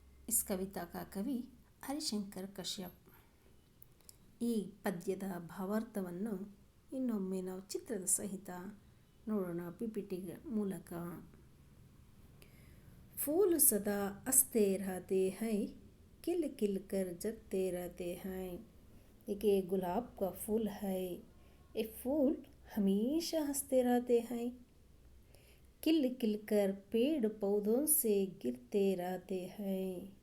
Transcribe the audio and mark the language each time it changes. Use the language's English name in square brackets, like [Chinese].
[Hindi] इस कविता का कवि ಹರಿಶಂಕರ್ ಕಶ್ಯಪ್। [Kannada] ಈ ಪದ್ಯದ ಭಾವಾರ್ಥವನ್ನು ಇನ್ನೊಮ್ಮೆ ನಾವು ಚಿತ್ರದ ಸಹಿತ ನೋಡೋಣ PPT ಮೂಲಕ। [Hindi] फूल सदा हंसते रहते हैं, खिल खिल कर जगते रहते हैं। एक गुलाब का फूल है, ये फूल हमेशा हंसते रहते हैं, खिल खिल कर पेड़ पौधों से गिरते रहते हैं।